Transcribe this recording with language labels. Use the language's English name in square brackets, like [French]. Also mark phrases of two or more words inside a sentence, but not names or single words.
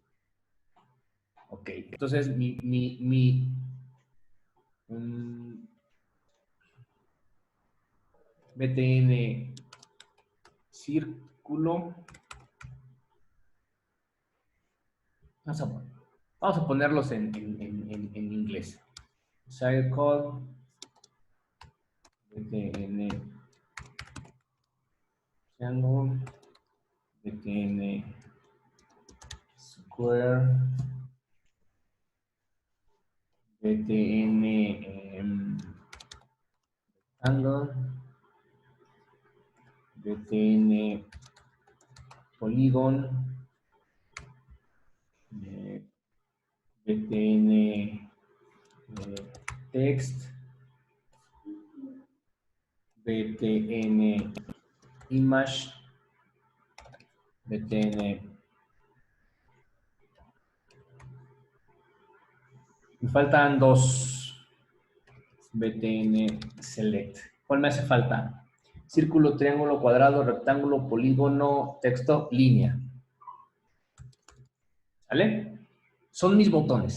[Spanish] Ok, entonces BTN círculo. Vamos a ponerlos en inglés. [English] Circle, BTN triangle, BTN square, BTN rectangle, BTN polygon, BTN text, btn image, btn. [Spanish] Me faltan dos. [English] btn select. [Spanish] ¿Cuál me hace falta? Círculo, triángulo, cuadrado, rectángulo, polígono, texto, línea. ¿Vale? Son mis botones.